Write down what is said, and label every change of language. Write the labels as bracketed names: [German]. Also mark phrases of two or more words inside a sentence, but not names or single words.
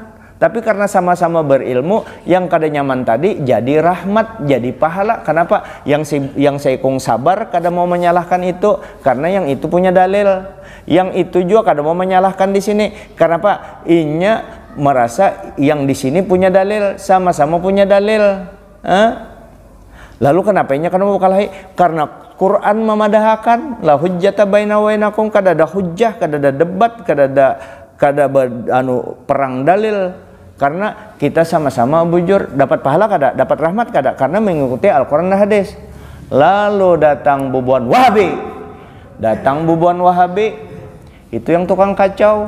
[Banjar] Tapi karena sama-sama berilmu, yang kada nyaman tadi jadi rahmat, jadi pahala. Kenapa? Yang seikung sabar kada mau menyalahkan itu, karena yang itu punya dalil. Yang itu juga kada mau menyalahkan di sini. Kenapa? Inya merasa yang di sini punya dalil, sama-sama punya dalil. Lalu kenapa inya kada mau kalahi? Karena Quran memadahkan [Arabic] la hujjata baina wa bainakum, [Banjar] kada ada hujjah, kada ada debat, kada ada perang dalil. Karena kita sama-sama bujur, dapat pahala kada, dapat rahmat kada, karena mengikuti Al-Quran dan hadis. Lalu datang bubuan Wahabi. Datang bubuan Wahabi, itu yang tukang kacau.